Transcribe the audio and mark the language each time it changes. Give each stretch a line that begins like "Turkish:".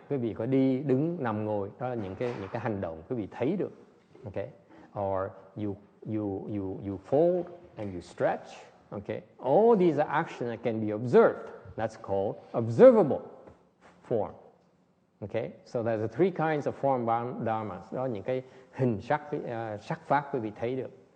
Vietnamese: Quý vị có đi, đứng, nằm, ngồi, đó là những cái hành động quý vị thấy được.
English: Okay? Or you fold and you stretch. Okay? All these are actions that can be observed. That's called observable form. Okay? So there's the three kinds of form dharmas.
Vietnamese: Đó là những cái hình sắc, sắc pháp quý vị thấy được.